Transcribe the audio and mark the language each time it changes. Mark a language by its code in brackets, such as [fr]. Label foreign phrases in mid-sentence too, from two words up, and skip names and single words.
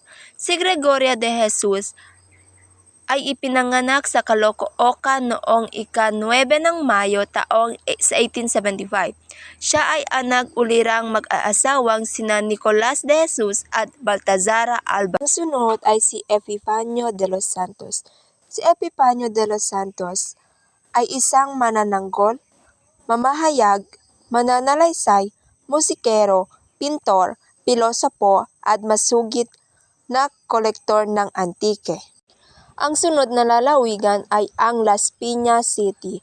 [tl] Si Gregoria de Jesus ay ipinanganak sa Caloocan noong ika-9 ng Mayo taong 1875. Siya ay anak ulirang mag-aasawang sina Nicolas de Jesus at Baltazara Alba. Ang sunod ay si Epifanio de los Santos. Si Epifanio de los Santos ay isang manananggol, mamahayag, mananalaysay, musikero, pintor, pilosopo at masugid na kolektor ng antike. Ang sunod na lalawigan ay ang Las Piñas City.